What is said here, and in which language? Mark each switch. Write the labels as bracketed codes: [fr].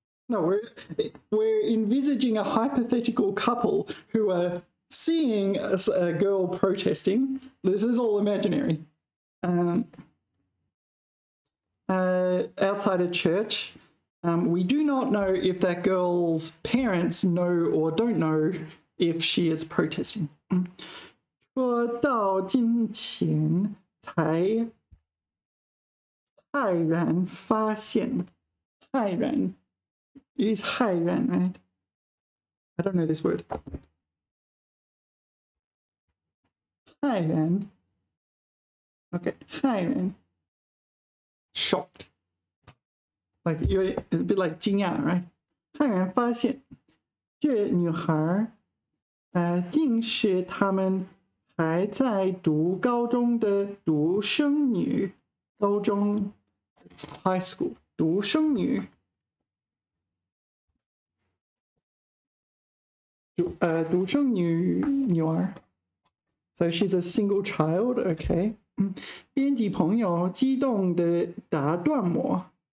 [en] No, we're envisaging a hypothetical couple who are seeing a girl protesting. This is all imaginary. Outside a church. We do not know if that girl's parents know or don't know if she is protesting. [zh] 说到今前才骇然发现，骇然 [en] It is 骇然, right? I don't know this word. 骇然 Okay, 骇然 Shocked. Like you're a bit like 惊讶, right? [zh] 骇然发现这女孩竟是他们还在读高中的独生女。高中 [en] high school [zh] 独生女。独生女儿。 [en] So she's a single child, okay. [zh] 编辑朋友激动的打断我。